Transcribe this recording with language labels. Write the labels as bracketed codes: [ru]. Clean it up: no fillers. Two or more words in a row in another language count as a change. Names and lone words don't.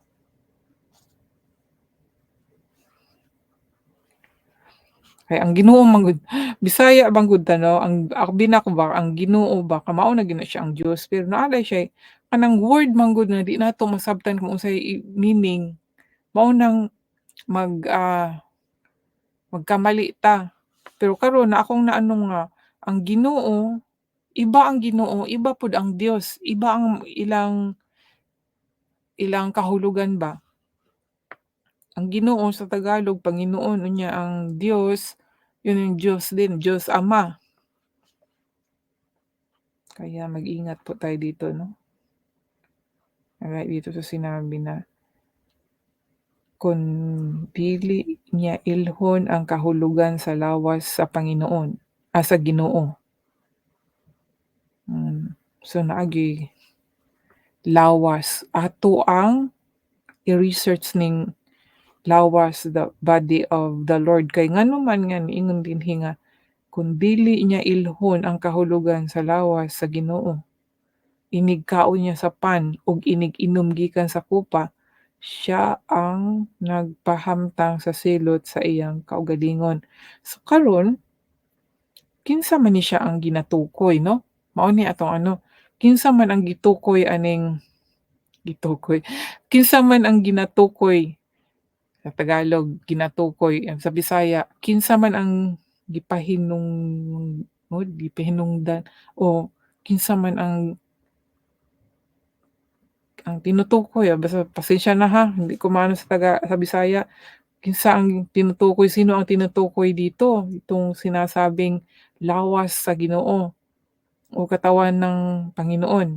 [ceb] Kay ang Ginoo man gud Bisaya man gud ta 'no, ang binak ba ang Ginoo ba mao na gyud na siya ang Dios, pero naalay siya kanang word man gud na di nato masabtan kung unsay meaning, mao nang mag magkamali ta. Pero karon na akong naano nga ang Ginoo, iba ang Ginoo, iba pud ang Dios, iba ang ilang ilang kahulugan ba. Ang Ginoo sa Tagalog Panginoon, unya [tl] ang Diyos, yun yung Diyos din, Diyos Ama. Kaya mag-ingat po tayo dito 'no. Kagaya dito sa sinabi na, [ceb] kung dili niya ilhon ang kahulugan sa lawas sa Panginoon, sa Ginoo. So naagi lawas ato ang i-research ning lawas [en] the body of the Lord, [ceb] kay ngano man nga niingon dinhi nga kung dili niya ilhon ang kahulugan sa lawas sa Ginoo, inig kaon niya sa pan ug inig inom gikan sa kopa, siya ang nagpahamtang sa silot sa iyang kaugalingon. So karon, kinsa man ni siya ang ginatukoy 'no? Mao ni atong ano, kinsa man ang gitukoy, kinsa man ang ginatukoy sa Tagalog, ginatukoy, sa Bisaya, kinsa man ang gipahinungdan o kinsa man ang tinutukoy, basta pasensya na ha, [tl] hindi ko maano sa Bisaya. Kinsa ang tinutukoy, sino ang tinutukoy dito, itong sinasabing [ceb] lawas sa Ginoo [tl] o katawan ng Panginoon.